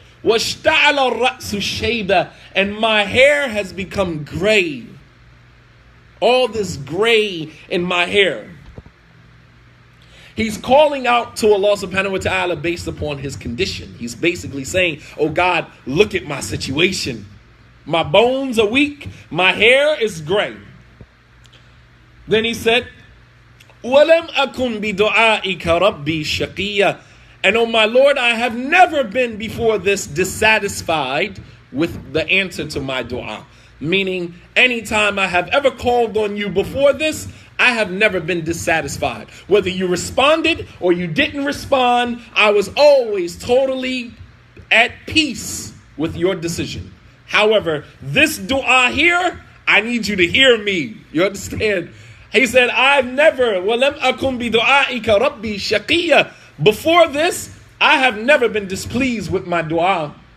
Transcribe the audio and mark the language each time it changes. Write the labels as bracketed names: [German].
[Arabic] Washta'ala ar-ra'su shayba, [English] and my hair has become gray. All this gray in my hair. He's calling out to Allah subhanahu wa ta'ala based upon his condition. He's basically saying, oh God, look at my situation. My bones are weak. My hair is gray. Then he said, [Arabic] وَلَمْ أَكُنْ بِدُعَائِكَ رَبِّي شَقِيًّا. [English] And oh my Lord, I have never been before this dissatisfied with the answer to my dua. Meaning, anytime I have ever called on you before this, I have never been dissatisfied. Whether you responded or you didn't respond, I was always totally at peace with your decision. However, this dua here, I need you to hear me. You understand? He said, I've never, [Arabic] وَلَمْ أَكُمْ بِدُعَائِكَ رَبِّي شَقِيًّا. [English] Before this, I have never been displeased with my dua.